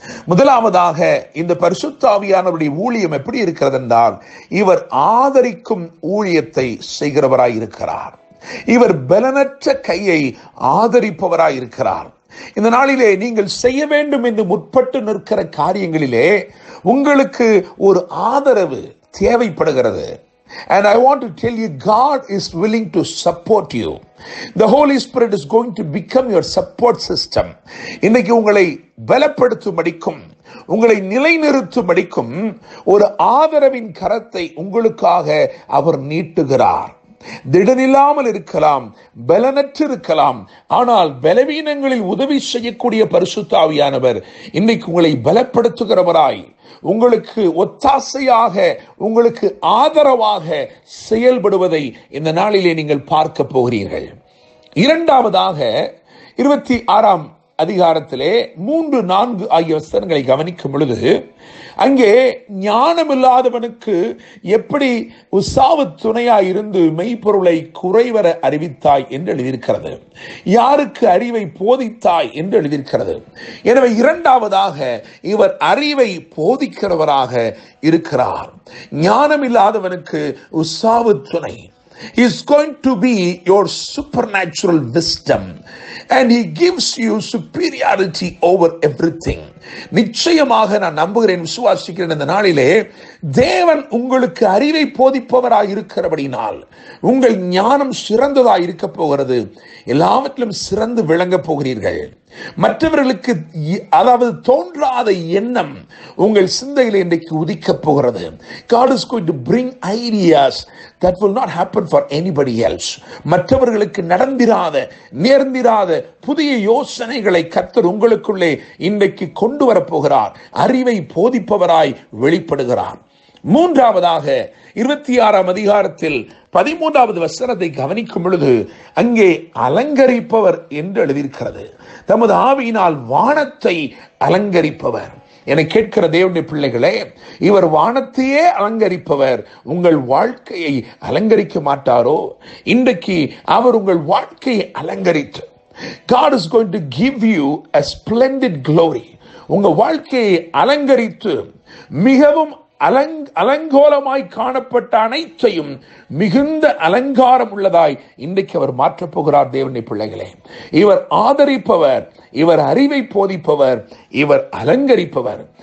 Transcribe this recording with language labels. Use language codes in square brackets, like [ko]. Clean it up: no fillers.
[ta] முதலாவதாக இந்த பரிசுத்த ஆவியானவருடைய ஊழியம் எப்படி இருக்கிறது என்றால், இவர் ஆதரிக்கும் ஊழியத்தை செய்கிறவராய் இருக்கிறார். இவர் பலனற்ற கையை ஆதரிப்பவராய் இருக்கிறார். இந்த நாளிலே நீங்கள் செய்ய வேண்டும் என்று முற்பட்டு நிற்கிற காரியங்களிலே உங்களுக்கு ஒரு ஆதரவு தேவைப்படுகிறது. [en] And I want to tell you, God is willing to support you. The Holy Spirit is going to become your support system. [ta] இன்னைக்கு உங்களை பலப்படுத்தும்படிக்கும், உங்களை நிலைநிறுத்தும்படிக்கும் ஒரு ஆதரவின் கரத்தை உங்களுக்காக அவர் நீட்டுகிறார். திடனில்லாமல் இருக்கலாம், பலனற்று இருக்கலாம், ஆனால் பலவீனங்களில் உதவி செய்யக்கூடிய பரிசுத்த ஆவியானவர் இன்னைக்கு உங்களை பலப்படுத்துகிறவராய், உங்களுக்கு ஒத்தாசையாக, உங்களுக்கு ஆதரவாக செயல்படுவதை இந்த நாளிலே நீங்கள் பார்க்க போகிறீர்கள். இரண்டாவதாக 26ஆம் அதிகாரத்திலே 3, 4 ஆகிய வசனங்களை கவனிக்கும் பொழுது அங்கே ஞானமில்லாதவனுக்கு எப்படி உசாவு துணையாய் இருந்து மெய்ப்பொருளை குறைவர அறிவித்தாய் என்று எழுதியிருக்கிறது. யாருக்கு அறிவை போதித்தாய் என்று எழுதியிருக்கிறது. எனவே இரண்டாவதாக இவர் அறிவை போதிக்கிறவராக இருக்கிறார். ஞானமில்லாதவனுக்கு உசாவு துணை. [en] He is going to be your supernatural wisdom, and he gives you superiority over everything. [ta] நிச்சயமாக நான் நம்புகிறேன், விசுவாசிக்கிறேன், இந்த நாளிலே தேவன் உங்களுக்கு அறிவை போதிப்பவராய் இருக்கிறபடினால் உங்கள் ஞானம் சிறந்ததாய் இருக்க போகிறது. எல்லாவற்றிலும் சிறந்து விளங்க போகிறீர்கள். மற்றவர்களுக்கு அதாவது தோன்றாத எண்ணம் உங்கள் சிந்தையில் இன்றைக்கு உதிக்க போகிறது. [en] God is going to bring ideas that will not happen for anybody else. [ta] மற்றவர்களுக்கு நடந்திராத நேர்ந்திராத புதிய யோசனைகளை கர்த்தர் உங்களுக்குள்ளே இன்றைக்கு கொண்டு வரப்போகிறார். அறிவை போதிப்பவராய் வெளிப்படுகிறார். மூன்றாவதாக 26ஆம் அதிகாரத்தில் 13வது வசனத்தை கவனிக்கும் பொழுது அங்கே அலங்கரிப்பவர் என்று எழுதியிருக்கிறது. தமது ஆவியினால் வானத்தை அலங்கரிப்பவர். என கேட்கிற தேவனுடைய பிள்ளைகளே, இவர் வானத்தையே அலங்கரிப்பவர். உங்கள் வாழ்க்கையை அலங்கரிக்க மாட்டாரோ? இன்றைக்கு அவர் உங்கள் வாழ்க்கையை அலங்கரித்து, [en] God is going to give you a splendid glory. [ta] உங்க வாழ்க்கையை அலங்கரித்து மிகவும் அலங்கோலமாய் காணப்பட்ட அனைத்தையும் மிகுந்த அலங்காரம் உள்ளதாய் இன்றைக்கு அவர் மாற்றப் போகிறார். தேவனுடைய பிள்ளைகளே, இவர் ஆதரிப்பவர், இவர் அறிவை போதிப்பவர், இவர் அலங்கரிப்பவர்.